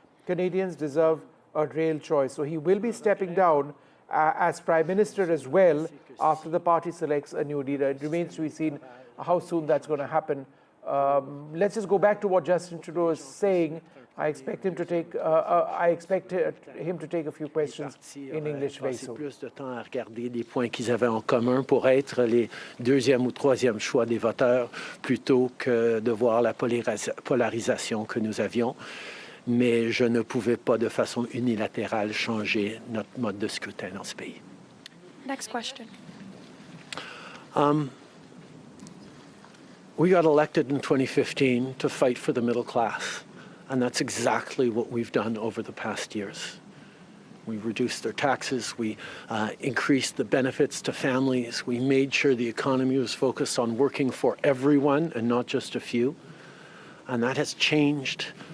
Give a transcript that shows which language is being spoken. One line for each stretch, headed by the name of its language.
English: Canadians deserve a real choice. So he will be stepping down as Prime Minister as well after the party selects a new leader. It remains to be seen how soon that's going to happen. Let's just go back to what Justin Trudeau is saying. I expect him to take a few questions in English very soon.
French: Plus de temps à regarder les points qu'ils avaient en commun pour être les deuxième ou troisième choix des voteurs plutôt que de voir la polarisation que nous avions. Mais je ne pouvais pas de façon unilatérale changer notre mode de scrutin dans ce pays.
English: Next question. We got elected in 2015 to fight for the middle class, and that's exactly what we've done over the past years. We reduced their taxes, we increased the benefits to families, we made sure the economy was focused on working for everyone and not just a few, and that has changed.